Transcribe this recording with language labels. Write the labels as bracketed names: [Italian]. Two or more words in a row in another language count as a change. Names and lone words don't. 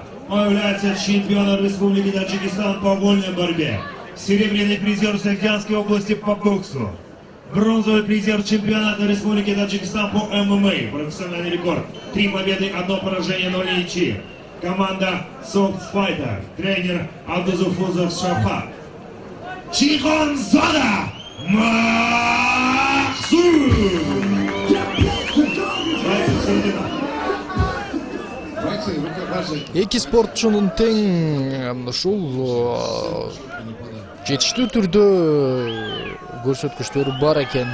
[Russian] Он является чемпионом Республики Таджикистан по вольной борьбе. Серебряный призер Сахтиянской области по боксу. Бронзовый призер чемпионата Республики Таджикистан по ММА. Профессиональный рекорд. 3 победы, 1 поражение, 0 ничьи. Команда Soft Fighter. Тренер Абдузуфузов Шафат. Чихонзада Махсуд. [Kyrgyz] Эки спортчунун тең ушул жетиштүү түрдө көрсөткүчтөрү бар экен.